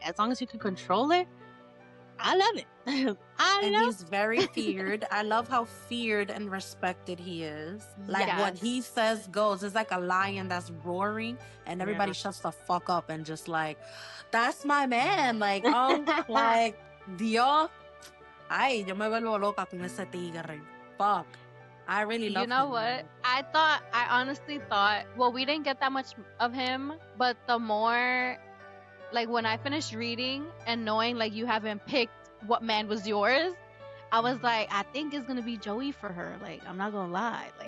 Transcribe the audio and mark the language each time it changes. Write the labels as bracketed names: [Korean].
[English] As long as you can control it, I love it. He's very feared. I love how feared and respected he is. Like, what he says goes. It's like a lion that's roaring, and everybody shuts the fuck up and just like, that's my man. Like, like, Dios. [Spanish] Ay, yo me vuelvo loca con ese tigre. [English] Fuck. I really love him. You know what? I honestly thought, well, we didn't get that much of him, but the more, like, when I finished reading and knowing, like, you haven't picked what man was yours, I was like, I think it's gonna be Joey for her. Like, I'm not gonna lie. Like,